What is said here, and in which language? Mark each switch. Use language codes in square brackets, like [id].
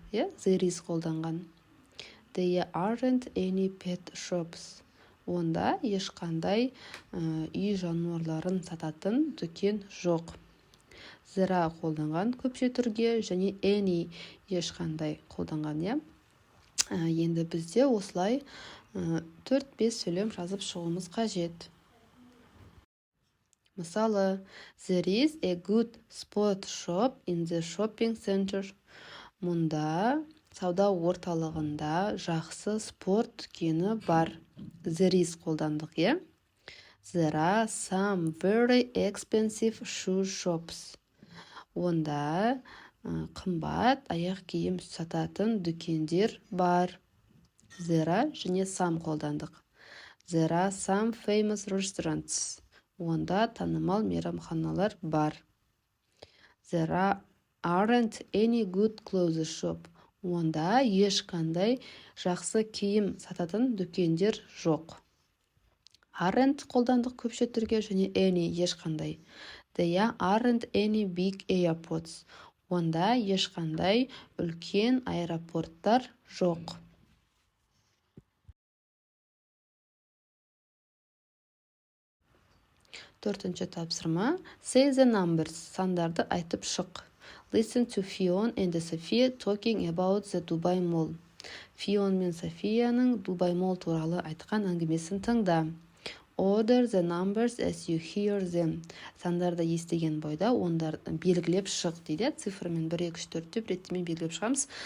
[en] There is [kk] қолданған. [en] There aren't any pet shops. [kk] Онда ешқандай үй жануарларын сататын дүкен жоқ. Зіра қолданған көпше түрге және any ешқандай қолданған. Енді бізде осылай 4-5 сөйлем жазып шығуымыз қажет. [en] Мысалы, there is a good sport shop in the shopping center. [kk] Мұнда сауда орталығында жақсы спорт дүкені бар. [en] There is [kk] қолдандық, [en] There are some very expensive shoe shops. [kk] Онда қымбат аяқ киім сататын дүкендер бар. [en] There are және some [kk] қолдандық. [en] There are some famous restaurants. [kk] Онда танымал мейрамханалар бар. [en] There aren't any good clothes shop. [kk] Онда ешқандай жақсы киім сататын дүкендер жоқ. Aren't қолдандық көпше түрге және any ешқандай. [en] There aren't any big airports. [kk] Онда ешқандай үлкен аэропорттар жоқ. Төртінші тапсырма. [en] Say the numbers. [kk] Сандарды айтып шық. [en] Listen to Fiona and Sophia talking about the Dubai Mall. [kk] Фион мен Софияның Дубай Mall туралы айтқан әңгімесін тыңда. [en] order the numbers as you hear them. [kk] Сандарды естіген бойда ондарды белгілеп шық дейді. Цифрмен 1, 2, 3 деп реттемен белгілеп шығамыз.